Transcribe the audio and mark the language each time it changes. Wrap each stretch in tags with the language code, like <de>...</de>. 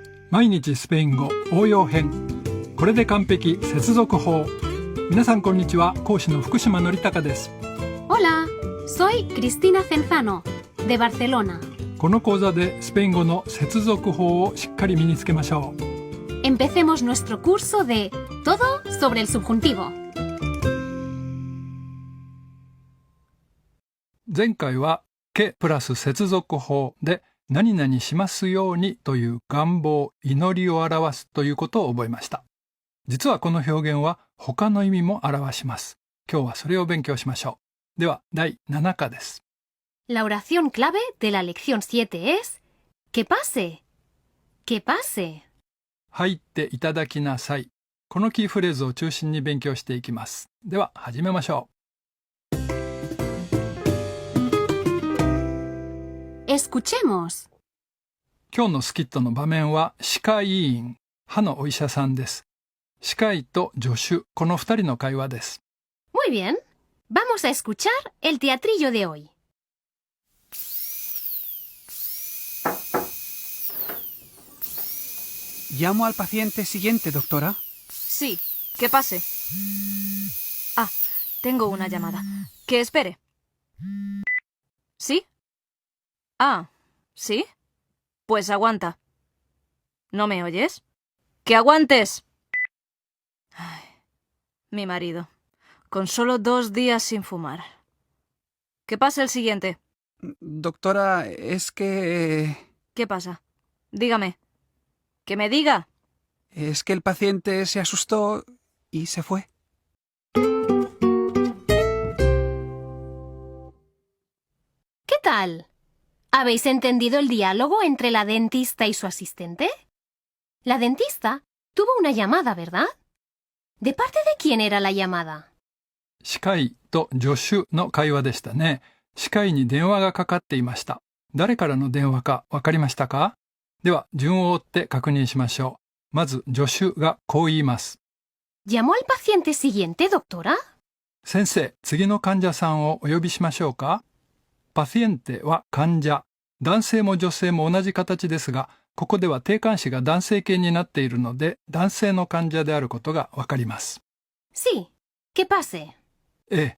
<ja>毎日スペイン語応用編。これで完璧接続法。皆さんこんにちは。講師の福島のりたかです。</ja> <es>Hola, soy Cristina Cenzano, de Barcelona.</es> <ja>この講座でスペイン語の接続法をしっかり身につけましょう。</ja> <es>Empecemos nuestro curso de Todo sobre el subjuntivo.</es> <ja>前回はqueプラス接続法で何々しますようにという願望、祈りを表すということを覚えました。実はこの表現は他の意味も表します。今日はそれを勉強しましょう。では第7課です。</ja> <es>La oración clave de la lección 7 es Que pase, que pase.</es> <ja>入っていただきなさい。このキーフレーズを中心に勉強していきます。では始めましょう。</ja> <es>Escuchemos.</es> <ja>今日のスキットの場面は歯科医院、歯のお医者さんです。歯科医と助手、この2人の会話です。</ja> <es>Muy bien. Vamos a escuchar el teatrillo de hoy. Llamo al paciente siguiente, doctora. Sí, que pase. Ah, tengo una llamada. Que espere. ¿Sí? Ah, ¿sí? Pues aguanta. ¿No me oyes? ¡Que aguantes! Ay, mi marido, con solo 2 días sin fumar. Que pase el siguiente. Doctora, es que... ¿Qué pasa? Dígame. ¡Que me diga! Es que el paciente se asustó y se fue. ¿Qué tal? ¿Habéis entendido el diálogo entre la dentista y su asistente? La dentista tuvo una llamada, ¿verdad? ¿De parte de quién era la llamada?</es> <ja>歯科医と助手の会話でしたね。歯科医に電話がかかっていました。誰からの電話かわかりましたか？では順を追って確認しましょう。まず助手がこう言います。</ja> <es>¿Llamó al paciente siguiente, doctora?</es> <ja>先生、次の患者さんをお呼びしましょうか？パシエンテは患者。男性も女性も同じ形ですが、ここでは定冠詞が男性形になっているので、男性の患者であることがわかります。</ja> <es>Sí, que pase.</es>